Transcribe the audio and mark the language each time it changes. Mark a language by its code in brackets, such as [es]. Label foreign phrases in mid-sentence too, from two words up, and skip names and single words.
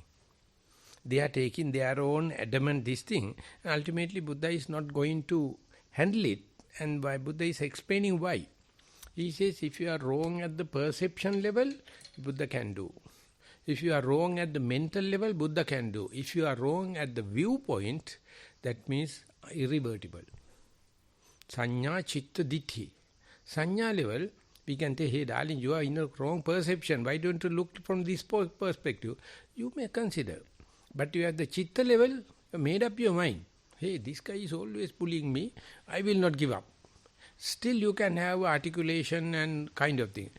[en] They are taking their own adamant this thing, and ultimately Buddha is not going to handle it, and why Buddha is explaining why. He says, if you are wrong at the perception level, Buddha can do. If you are wrong at the mental level, Buddha can do. If you are wrong at the viewpoint, that means irrevertible. [pi] Sanya chitta ditti. [en] Sanya level, we can say, hey darling, you are in a wrong perception. Why don't you look from this perspective? You may consider. But you at the chitta level, you made up your mind. Hey, this guy is always bullying me. I will not give up. Still you can have articulation and kind of thing.